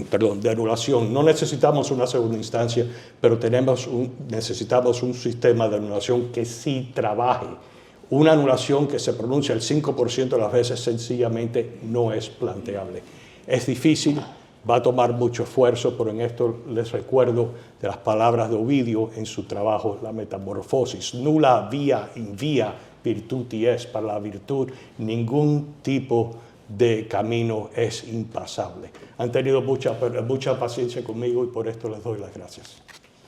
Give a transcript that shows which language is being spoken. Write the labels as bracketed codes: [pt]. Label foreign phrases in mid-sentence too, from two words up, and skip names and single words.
[es] No necesitamos una segunda instancia, pero necesitamos un sistema de anulación que sí trabaje. Una anulación que se pronuncia el 5% de las veces sencillamente no es planteable. Es difícil. Va a tomar mucho esfuerzo, pero en esto les recuerdo de las palabras de Ovidio en su trabajo La Metamorfosis. [la] Nulla via in via virtuti est. [es] Para la virtud, ningún tipo de camino es impasable. Han tenido mucha paciencia conmigo y por esto les doy las gracias.